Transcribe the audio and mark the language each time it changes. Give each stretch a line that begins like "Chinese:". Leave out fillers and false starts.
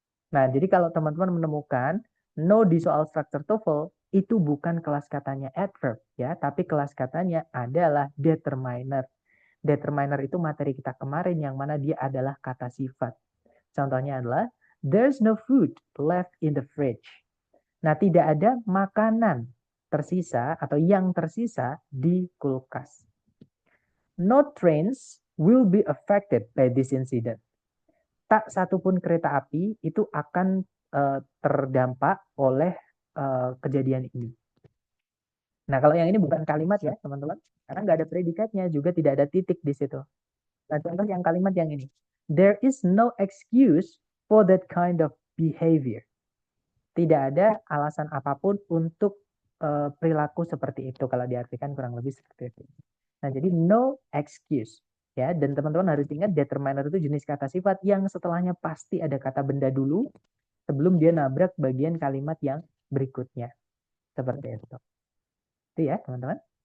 Indonesian: Nah, jadi kalau teman-teman menemukan no di soal structure TOEFL, itu bukan kelas katanya adverb ya, tapi kelas katanya adalah determiner. Determiner itu materi kita kemarin yang mana dia adalah kata sifat. Contohnya adalah
English: there's no food left in the fridge.
Indonesian: Nah, tidak ada makanan tersisa atau yang tersisa di kulkas.
English: No trains will be affected by this incident.
Indonesian: Tak satupun kereta api itu akan terdampak oleh kejadian ini. Nah, kalau yang ini bukan kalimat ya, teman-teman. Karena nggak ada predikatnya, juga tidak ada titik di situ. Nah, contoh yang kalimat yang ini.
English: There is no excuse for that kind of behavior.
Indonesian: Tidak ada alasan apapun untuk perilaku seperti itu. Kalau diartikan kurang lebih seperti itu. Nah, jadi no excuse. Ya, dan teman-teman harus ingat determiner itu jenis kata sifat yang setelahnya pasti ada kata benda dulu sebelum dia nabrak bagian kalimat yang berikutnya. Seperti itu. Itu ya, teman-teman.